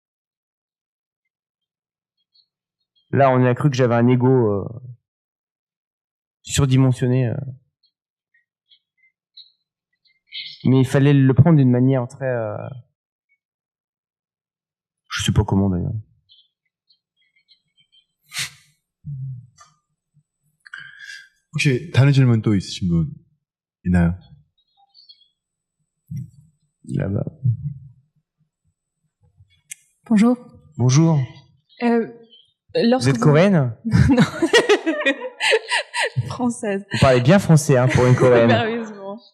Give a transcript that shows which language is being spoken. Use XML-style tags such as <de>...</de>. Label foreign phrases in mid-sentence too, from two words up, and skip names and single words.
<fr>Là, on a cru que j'avais un ego surdimensionné. Mais il fallait le prendre d'une manière très... je sais pas comment d'ailleurs.</fr> <ko>혹시 다른 질문 또 있으신 분 있나요?</ko> <fr>Là-bas. Bonjour. Bonjour. Vous êtes coréenne? Non. Française. Vous parlez bien français hein, pour une coréenne. Merveilleusement.</fr>